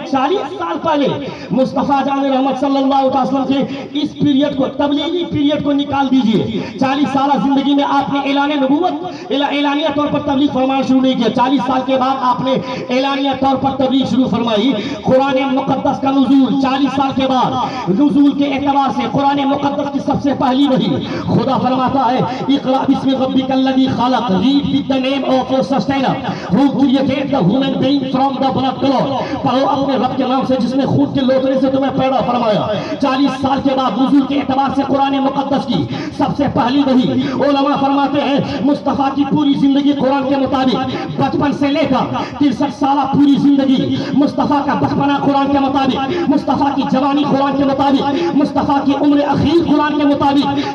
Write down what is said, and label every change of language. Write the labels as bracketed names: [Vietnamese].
[Urdu] 40 سال پہلے مصطفیٰ جان رحمت صلی اللہ علیہ وسلم کے اس پیریڈ کو، تبلیغی پیریڈ کو نکال دیجئے. 40 سالہ زندگی میں آپ نے اعلان نبوت اعلانیہ طور پر تبلیغ فرمانا شروع نہیں کیا. 40 سال کے بعد آپ نے اعلانیہ طور پر تبلیغ شروع فرمائی. قرآن مقدس کا نزول 40 سال کے بعد، نزول کے اعتبار سے قرآن مقدس کی سب سے پہلی وحی. خدا فرماتا ہے [Arabic] اقرأ بسم ربک الذی خلق، [English] read with the name of your sustainer who created the human being from the blood clot. [Urdu] پڑھو اپنے رب کے نام سے جس نے خون کے لوتھڑے سے تمہیں پیدا فرمایا. 40 سال کے بعد نزول کے اعتبار سے قرآن مقدس کی سب سے پہلی وحی. علماء فرماتے ہیں مصطفیٰ کی پوری زندگی قرآن کے مطابق، بچپن سے لے کر 63 سالہ پوری زندگی مصطفیٰ کا بچپنا قرآن کے مطابق، مصطفیٰ کی جوانی قرآن کے مطابق، مصطفیٰ کی عمر اخیر قرآن کے مطابق.